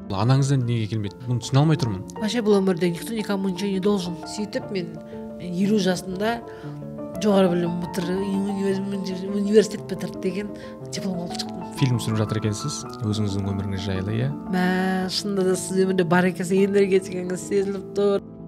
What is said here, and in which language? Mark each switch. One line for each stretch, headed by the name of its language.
Kazakh: Анаңыздан неге келмеді? Бұны түсіне алмай тұрмын.
Russian: Вообще
Kazakh: бұл өмірде
Russian: никто никому ничего не должен.
Kazakh: Сөйтіп мен 50 жасында жоғары білім бітіріп, университет бітіріп деген диплом алып шықтым. Фильм түсіріп жатыр екенсіз, өзіңіздің өміріңіз жайлы, иә? Шынында да сіз өмірде бар екенсіз, энергетикаңыз сезіліп тұр.